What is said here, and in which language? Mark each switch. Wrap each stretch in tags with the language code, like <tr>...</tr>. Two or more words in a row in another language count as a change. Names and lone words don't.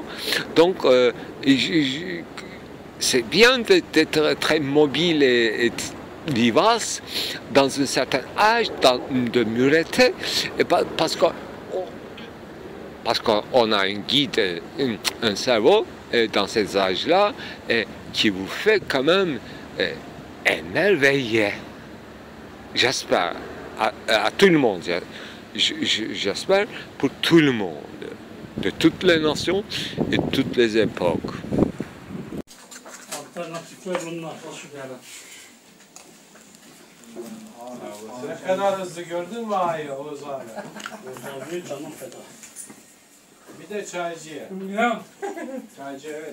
<fr>Donc, c'est bien d'être très mobile et vivace dans un certain âge, de mûreté, parce qu'on a un guide, un cerveau dans ces âges-là, qui vous fait quand même émerveiller. J'espère, à tout le monde, j'espère pour tout le monde, de toutes les nations et toutes les époques.</fr> <tr>Alternatifler bunlar. Ne kadar hızlı gördün mü Ağa'yı Oğuz abi? Abi canım feda. Bir de çaycıya. Ya Çaycı evet.</tr>